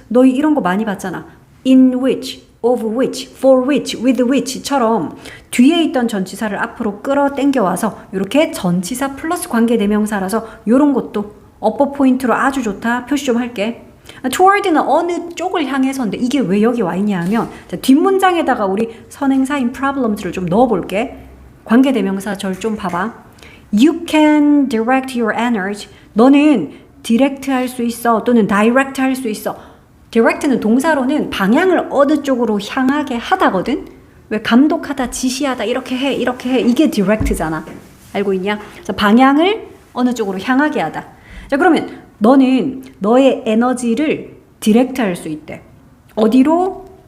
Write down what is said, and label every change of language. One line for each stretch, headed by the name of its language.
Korean: 너희 이런 거 많이 봤잖아. in which, of which, for which, with which처럼 뒤에 있던 전치사를 앞으로 끌어당겨 와서 이렇게 전치사 플러스 관계대명사라서 이런 것도 어법 포인트로 아주 좋다. 표시 좀 할게. toward는 어느 쪽을 향해서인데 이게 왜 여기 와 있냐 하면, 자, 뒷문장에다가 우리 선행사인 problems를 좀 넣어볼게. 관계대명사 절 좀 봐봐.
English: You can direct your energy.
Korean: 너는 direct 할 수 있어, 또는 direct 할 수 있어. direct는 동사로는 방향을 어느 쪽으로 향하게 하다거든. 왜 감독하다, 지시하다, 이렇게 해 이게 direct잖아. 알고 있냐? 그래서 방향을 어느 쪽으로 향하게 하다. 자, 그러면 너는 너의 에너지를 디렉트 할 수 있대. 어디로?